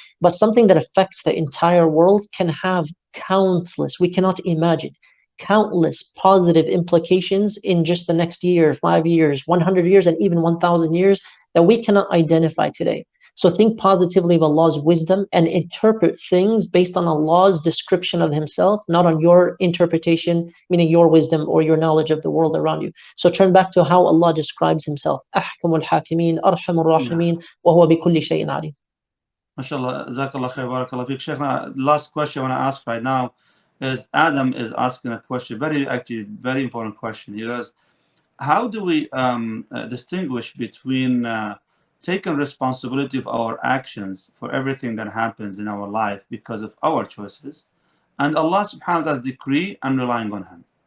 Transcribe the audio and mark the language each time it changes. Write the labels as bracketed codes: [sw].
[en] But something that affects the entire world can have countless, we cannot imagine, countless positive implications in just the next year, 5 years, 100 years, and even 1,000 years that we cannot identify today. So think positively of Allah's wisdom and interpret things based on Allah's description of Himself, not on your interpretation, meaning your wisdom or your knowledge of the world around you. So turn back to how Allah describes Himself. [ar] أحكم الحاكمين أرحم الراحمين وهو بكل شيء عليم. [en] MashaAllah, Jazakallah khair, Barakallah fiqh. Shaykhna, the last question I want to ask right now is Adam is asking a question, very important question. He goes, how do we distinguish between taking responsibility of our actions for everything that happens in our life because of our choices, and Allah subhanahu wa ta'ala's decree and relying on Him?